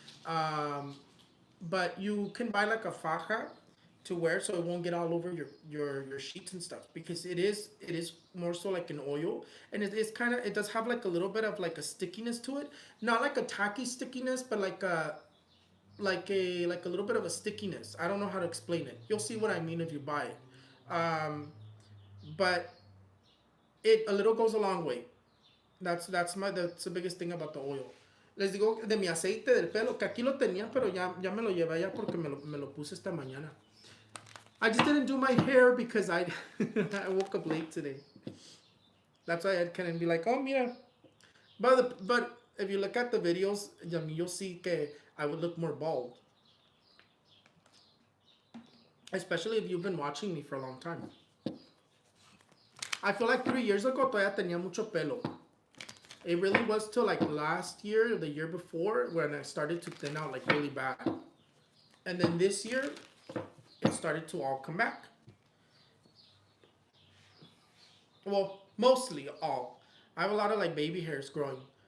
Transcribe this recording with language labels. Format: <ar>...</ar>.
<en>um, but you can buy like a faja to wear so it won't get all over your sheets and stuff because it is more so like an oil, and it is kind of, it does have like a little bit of like a stickiness to it, not like a tacky stickiness but like a little bit of a stickiness. I don't know how to explain it. You'll see what I mean if you buy it. But it a little goes a long way. That's the biggest thing about the oil.</en> <es>Les digo de mi aceite del pelo, que aquí lo tenía, pero ya me lo llevé ya porque me lo puse esta mañana.</es> <en>I just didn't do my hair because I woke up late today. That's why I couldn't be like, oh,</en> <es>mira.</es> <en>But if you look at the videos, you'll see</en> <es>que</es> <en>I would look more bald. Especially if you've been watching me for a long time. I feel like 3 years ago</en> <es>todavía tenía mucho pelo.</es> <en>It really was till like last year or the year before when I started to thin out like really bad. And then this year, it started to all come back. Well, mostly all. I have a lot of like baby hairs growing.</en>